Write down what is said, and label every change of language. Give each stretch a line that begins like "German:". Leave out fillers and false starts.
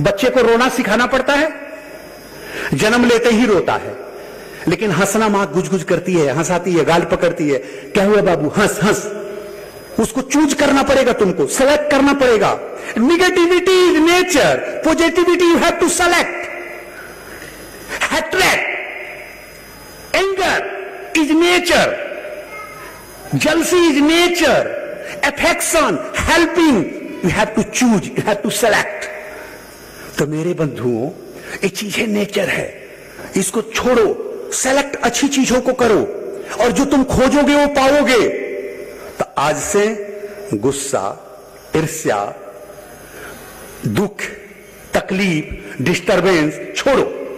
Hindi: बच्चे को रोना सिखाना पड़ता है, जन्म लेते ही रोता है, लेकिन हंसना मां गुज गुज करती है, हंसाती है, गाल पकड़ती है, क्या हुआ बाबू, हंस हंस। उसको चूज करना पड़ेगा, तुमको सेलेक्ट करना पड़ेगा।
English: Negativity is nature, positivity you have to select. Hatred, anger is nature, jealousy is nature, affection, helping, you have to choose, you have to select।
Hindi: तो मेरे बंधुओं, ये चीजें नेचर है, इसको छोड़ो, सेलेक्ट अच्छी चीजों को करो, और जो तुम खोजोगे वो पाओगे। तो आज से गुस्सा, ईर्ष्या, दुख, तकलीफ, डिस्टरबेंस छोड़ो।